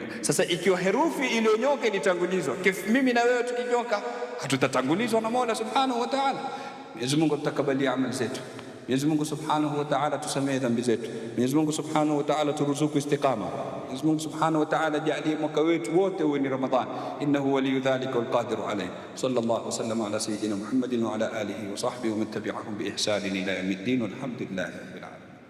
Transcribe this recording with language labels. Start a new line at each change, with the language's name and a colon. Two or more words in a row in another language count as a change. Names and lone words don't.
Swahili: Sasa ikiwa herufi iliyonyoka ilitangulizwa, mimi na wewe tukinyoka hatutatangulizwa na Mola
Arabic: سبحانه وتعالى.
Swahili: Mwenyezi Mungu atakabalia amali zetu. Mwenyezi Mungu
Arabic: سبحانه وتعالى
Swahili: tusamehe dhambi zetu. Mwenyezi Mungu
Arabic: سبحانه وتعالى
Swahili: turuzuku istiqama. Mwenyezi Mungu
Arabic: سبحانه وتعالى
Swahili: jalie mwaka wetu wote uwe ni Ramadhan.
Arabic: إنه ولي ذلك والقادر عليه صلى الله وسلم على سيدنا محمد وعلى آله وصحبه ومن تبعهم بإحسان إلى يوم الدين والحمد لله رب العالمين.